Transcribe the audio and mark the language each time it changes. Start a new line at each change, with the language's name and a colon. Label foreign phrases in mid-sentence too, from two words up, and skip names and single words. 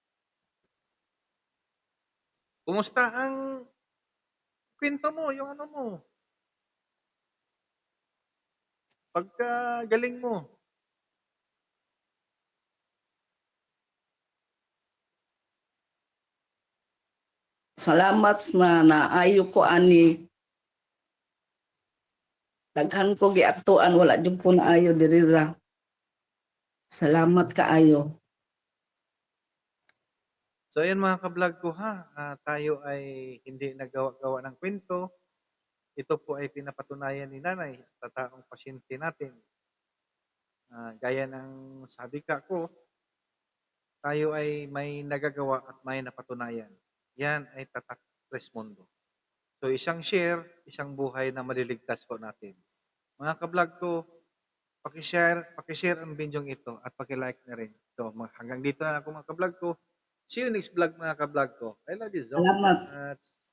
Filipino: Kumusta ang kwento mo, yung ano mo? Pagka galing mo.
Cebuano: Salamat na naayo ko ani. Daghan ko giatuan, wala jud ko naayo diri ra. Salamat kaayo.
Filipino: So, ayan mga ka-vlog ko ha. Tayo ay hindi nagawa-gawa ng kwento. Ito po ay pinapatunayan ni nanay sa taong pasyente natin. Gaya ng sabi ko, tayo ay may nagagawa at may napatunayan. Yan ay tatak Trismundo. So, isang share, isang buhay na maliligtas po natin. Mga ka-vlog ko, pakishare ang bidyong ito at pakilike na rin. So, hanggang dito na ako mga ka-vlog ko.
English: See you next vlog
Filipino: mga ka-vlog ko.
English: I love you so
Filipino: Salamat.
English: much.